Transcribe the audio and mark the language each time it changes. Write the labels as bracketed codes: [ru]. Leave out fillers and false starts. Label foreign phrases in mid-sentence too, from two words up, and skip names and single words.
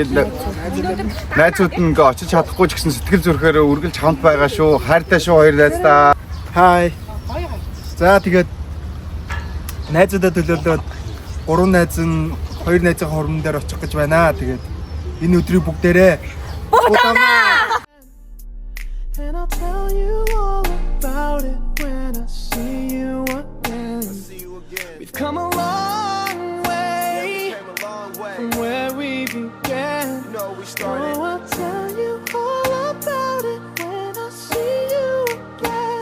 [mn] Найзууд нь ингээ очиж чадахгүй ч гэсэн сэтгэл зүрхээр үргэлж хамт байгаа шүү. Хайртай шүү хоёр найздаа. Хай. За тэгээд найзуудаа төлөөлөөд гурван найз нь хоёр найзын хормон дээр очих гэж байна. Тэгээд энэ өдрийг бүгдээрээ Утана! [en] And I'll tell you all about it when I see you again. We've come a long way from where we began. Oh, I'll tell you all about it when I see you again.